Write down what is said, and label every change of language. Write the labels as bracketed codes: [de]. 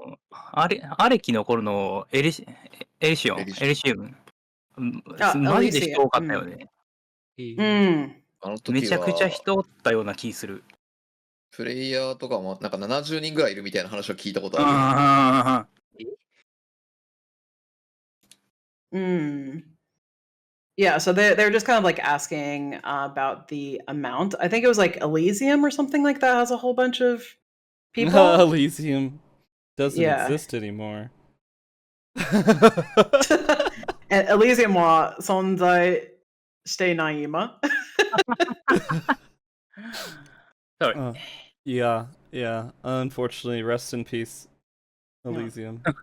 [ja] アレキの頃のエリシウム。マジで人多かったよね。あの時はめちゃくちゃ人おったような気する。プレイヤーとかもなんか70人ぐらいいるみたいな話は聞いたことある。 [en] Yeah, so they're just kind of like asking about the amount. I think it was like Elysium or something like that has a whole bunch of people. Elysium doesn't exist anymore. And [ja] Elysium は存在していない今。 [en] Yeah. Unfortunately, rest in peace, Elysium.